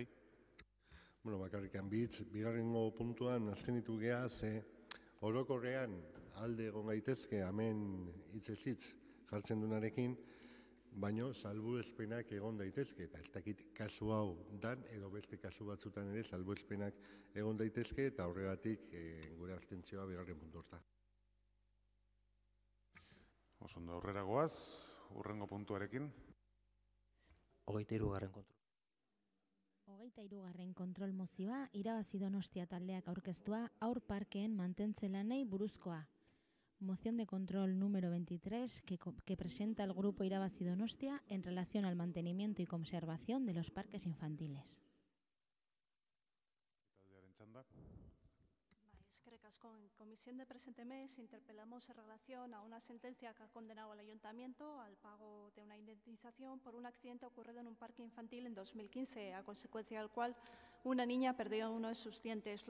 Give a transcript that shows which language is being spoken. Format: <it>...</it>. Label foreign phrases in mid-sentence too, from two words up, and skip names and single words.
<eu>Bueno, bakarrikan bitz, bigarrengo puntuan abstenitu geha, ze orokorrean alde egon gaitezke hemen hitzez-hitz jartzen dunarekin, baino salbuespenak egon daitezke, eta ez dakit kasu hau dan, edo beste kasu batzutan ere salbuespenak egon daitezke, eta horregatik gure abstentzioa bigarren puntu horta. Osondo aurrera goaz, hurrengo puntuarekin. 23. kontrol. 23. kontrol mozioa, irabazi Donostia taldeak aurkeztua haur parkeen mantentze lanei buruzkoa.</eu> <es>Moción de control número 23 que presenta el Grupo Irabazi Donostia en relación al mantenimiento y conservación de los parques infantiles. En comisión de presente mes interpelamos en relación a una sentencia que ha condenado al Ayuntamiento al pago de una indemnización por un accidente ocurrido en un parque infantil en 2015, a consecuencia del cual una niña perdió uno de sus dientes.</es>